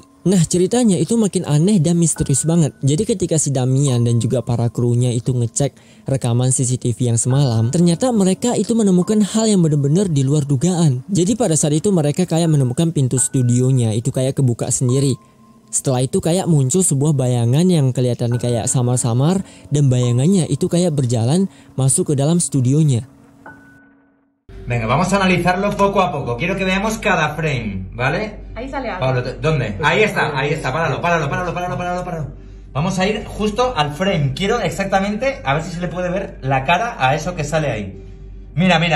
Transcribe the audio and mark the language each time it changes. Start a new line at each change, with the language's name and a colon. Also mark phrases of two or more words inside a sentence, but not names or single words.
Indonesian: Nah ceritanya itu makin aneh dan misterius banget. Jadi ketika si Damian dan juga para krunya itu ngecek rekaman CCTV yang semalam, ternyata mereka itu menemukan hal yang benar-benar di luar dugaan. Jadi pada saat itu mereka kayak menemukan pintu studionya itu kayak kebuka sendiri. Setelah itu kayak muncul sebuah bayangan yang kelihatan kayak samar-samar dan bayangannya itu kayak berjalan masuk ke dalam studionya.
Spanish: Venga, vamos a analizarlo poco a poco. Quiero que veamos cada frame, ¿vale? Ahí sale algo. Pablo, ¿dónde? Ahí está, páralo. Vamos a ir justo al frame. Quiero exactamente, a ver si se le puede ver la cara a eso que sale ahí. Mira.